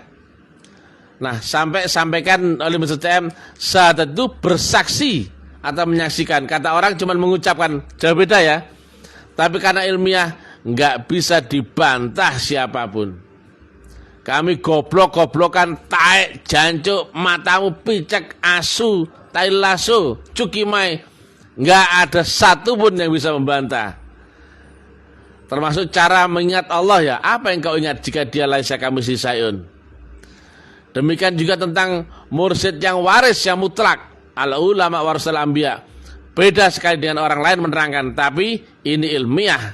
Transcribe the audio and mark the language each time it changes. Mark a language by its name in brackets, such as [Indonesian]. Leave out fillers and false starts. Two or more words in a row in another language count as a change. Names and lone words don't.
[Indonesian] Nah, sampaikan oleh Mr. TM, syahadat itu bersaksi atau menyaksikan. Kata orang cuma mengucapkan, jauh beda ya. Tapi karena ilmiah nggak bisa dibantah siapapun. [Javanese] Kami goblok-goblokan, taek, jancuk, matamu picek, asu, tai lasso, cukimai, [Indonesian] nggak ada satu pun yang bisa membantah. Termasuk cara mengingat Allah ya. Apa yang kau ingat jika dia [Arabic] ليس كمثله شيء? [Indonesian] Demikian juga tentang mursyid yang waris yang mutlak. [Arabic] العلماء ورثة الأنبياء. [Indonesian] Beda sekali dengan orang lain menerangkan, tapi ini ilmiah.